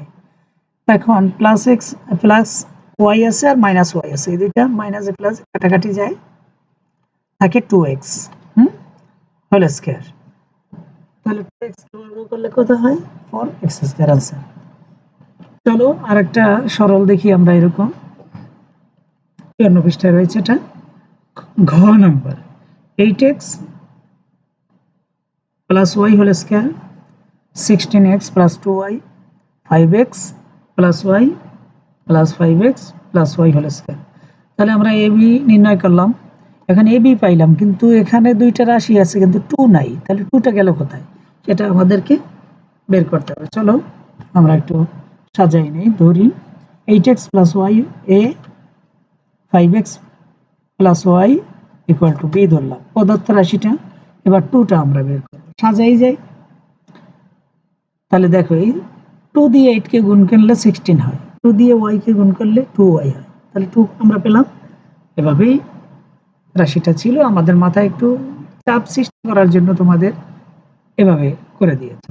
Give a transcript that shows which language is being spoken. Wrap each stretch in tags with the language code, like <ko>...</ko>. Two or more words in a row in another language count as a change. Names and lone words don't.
<bn>এখন</bn> <en>plus x plus y</en> <bn>আছে আর</bn> <en>minus y</en> <bn>আছে, এই দুইটা মাইনাস এ প্লাস কাটাকাটি যায়, থাকে 2x</bn> <en>whole square.</en> <bn>তাহলে 2x বর্গ করলে কত হয় 4x</bn> <en>square answer.</en> <bn>চলো আরেকটা সরল দেখি আমরা এরকম 54 পৃষ্ঠায় রয়েছে এটা ঘ নাম্বার</bn> <en>8x plus y whole square 16x plus 2y 5x plus y plus 5x plus y whole square।</en> <bn>তাহলে আমরা a b নির্ণয় করলাম, এখানে a b পাইলাম, কিন্তু এখানে দুইটা রাশি আছে কিন্তু 2 নাই, তাহলে 2টা গেল কোথায় সেটা আমাদেরকে বের করতে হবে। চলো আমরা একটু সাজাই নেই, ধরি</bn> <en>8x plus y a 5x plus y equal to b</en> <bn>ধরলাম প্রদত্ত রাশিটা। এবার 2টা আমরা বের করব, সাজাই যাই। তাহলে দেখো এই 2 দিয়ে 8 কে গুণ করলে 16 হয়, 2 দিয়ে y কে গুণ করলে 2y হয়, তাহলে 2 আমরা পেলাম। এভাবেই রাশিটা ছিল, আমাদের মাথায় একটু চাপ সৃষ্টি করার জন্য তোমাদের এভাবে করে দিয়েছে।</bn>